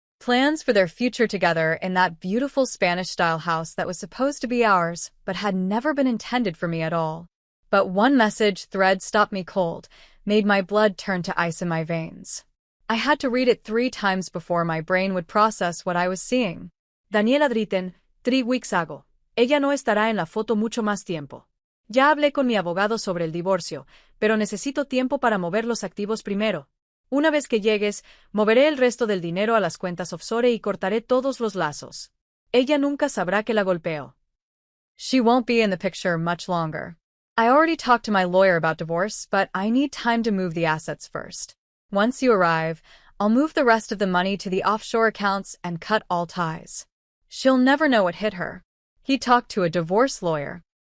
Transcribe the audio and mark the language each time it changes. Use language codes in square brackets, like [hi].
[en] Plans for their future together in that beautiful Spanish-style house that was supposed to be ours, but had never been intended for me at all. But one message thread stopped me cold, made my blood turn to ice in my veins. I had to read it 3 times before my brain would process what I was seeing. Daniela Dritten, 3 weeks ago. [es] Ella no estará en la foto mucho más tiempo. Ya hablé con mi abogado sobre el divorcio, pero necesito tiempo para mover los activos primero. Una vez que llegues, moveré el resto del dinero a las cuentas offshore y cortaré todos los lazos. Ella nunca sabrá que la golpeo. [en] She won't be in the picture much longer. I already talked to my lawyer about divorce, but I need time to move the assets first. Once you arrive, I'll move the rest of the money to the offshore accounts and cut all ties. She'll never know what hit her. He talked to a divorce lawyer.